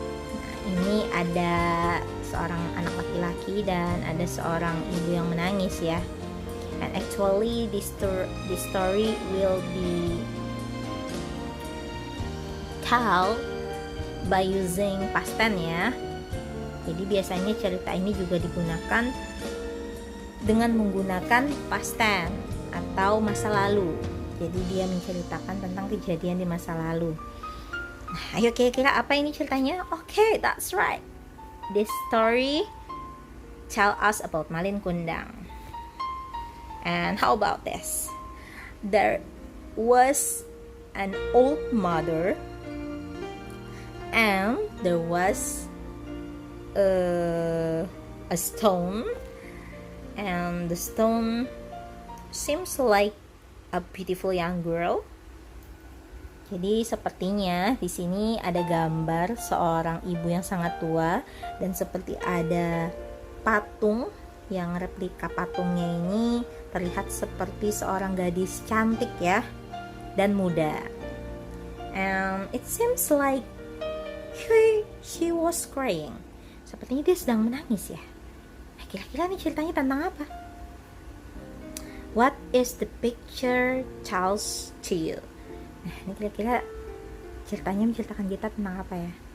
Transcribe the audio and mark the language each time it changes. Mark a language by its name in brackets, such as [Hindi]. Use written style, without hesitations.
[Indonesian] Nah, ini ada seorang anak laki-laki dan ada seorang ibu yang menangis ya. [English] And actually this story will be told by using past tense ya. [Indonesian] Jadi biasanya cerita ini juga digunakan dengan menggunakan past tense atau masa lalu. Jadi dia menceritakan tentang kejadian di masa lalu. Nah, ayo kira-kira apa ini ceritanya? [English] Okay, that's right. This story tell us about Malin Kundang. And how about this? There was an old mother and there was a stone, and the stone seems like a beautiful young girl. [Indonesian] Jadi sepertinya di sini ada gambar seorang ibu yang sangat tua dan seperti ada patung yang replika patungnya ini terlihat seperti seorang gadis cantik ya dan muda. [English] And it seems like she was crying. [Indonesian] Sepertinya dia sedang menangis ya. Nah, kira-kira nih ceritanya tentang apa? [English] What is the picture tells to you? [Indonesian] Nah, ini kira-kira ceritanya menceritakan kita tentang apa ya?